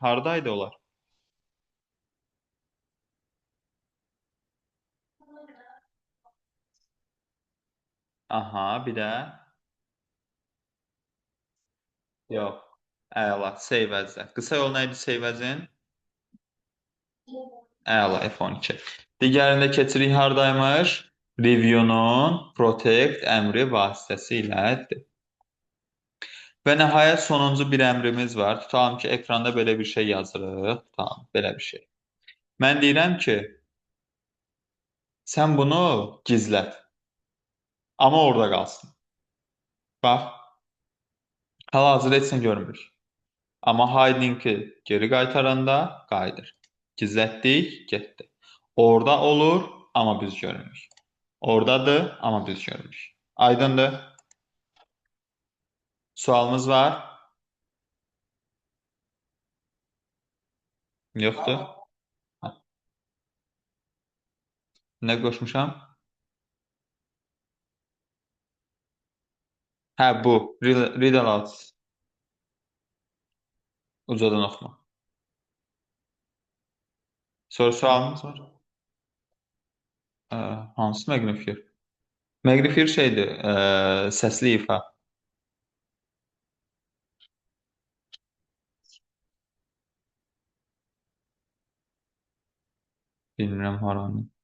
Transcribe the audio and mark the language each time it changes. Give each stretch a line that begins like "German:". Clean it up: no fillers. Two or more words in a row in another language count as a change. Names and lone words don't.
Azerbaijani: Hardaydı onlar? Aha, bir də yox. Əla,
English: save as-
Azerbaijani: də. Qısa yol nə idi
English: save as-
Azerbaijani: in? Əla, F12. Digərində keçirik hardaymış? Review-nun protect əmri vasitəsilədir. Və nəhayət sonuncu bir əmrimiz var. Tutalım ki, ekranda belə bir şey yazırıq. Tutalım, belə bir şey. Mən deyirəm ki, sən bunu gizlət. Amma orada qalsın. Bax, hal-hazırda heç nə görmürük. Amma hiding-i geri qaytaranda qayıdır. Gizlətdik, getdi. Orada olur, amma biz görmürük. Oradadır, amma biz görmürük. Aydındır? Sualımız var? Yoxdur? Nə qoşmuşam? Hə, bu.
English: Read aloud.
Azerbaijani: Ucadan oxuma. Sonra sualımız var. Hansı Magnifier? Magnifier şeydir, səsli ifa. Bilmirəm haranı.